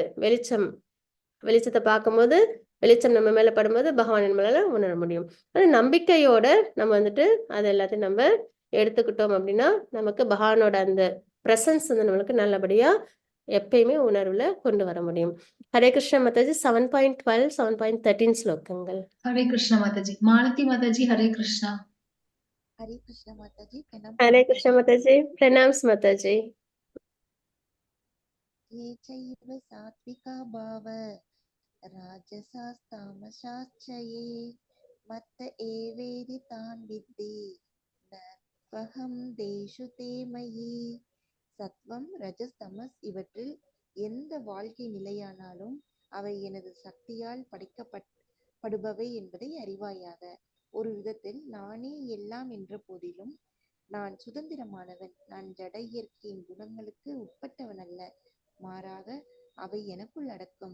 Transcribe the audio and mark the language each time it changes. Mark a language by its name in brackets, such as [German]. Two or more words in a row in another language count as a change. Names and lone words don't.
[Tamil] வெளிச்சத்தை பார்க்கும்போது வெளிச்சம் நம்ம மேல படும்போது பகவான் நம்மளால உணர முடியும். அது நம்பிக்கையோட நம்ம வந்துட்டு அது எல்லாத்தையும் நம்ம எடுத்துக்கிட்டோம் அப்படின்னா நமக்கு பகவானோட அந்த பிரசன்ஸ் வந்து நம்மளுக்கு நல்லபடியா எப்பயுமே உணர்வுல கொண்டு வர முடியும். ஹரே கிருஷ்ண மாதாஜி. 7.12 7.13 ஸ்லோகங்கள். [Hindi] हरे कृष्णा माताजी। मालती माताजी हरे कृष्णा। हरे कृष्णा माताजी। प्रणाम [Tamil] ஹரே கிருஷ்ண மாதாஜி. பிரணாம்ஸ் மாதாஜி. [Sanskrit] ये चैव सात्विका भाव राजसास्तामसाश्चये मत्त एवेदि तान् विद्धि न त्वहं देषु ते मयि. [Tamil] சத்வம் ரஜஸ் தமஸ் இவற்றில் எந்த வாழ்க்கை நிலையானாலும் அவை எனது சக்தியால் படைக்கப்படுபவை என்பதை அறிவாயாக. ஒரு விதத்தில் நானே எல்லாம் என்ற போதிலும் நான் சுதந்திரமானவன். நான் ஜட இயற்கையின் குணங்களுக்கு உட்பட்டவன் அல்ல, மாறாக அவை எனக்குள் அடக்கம்.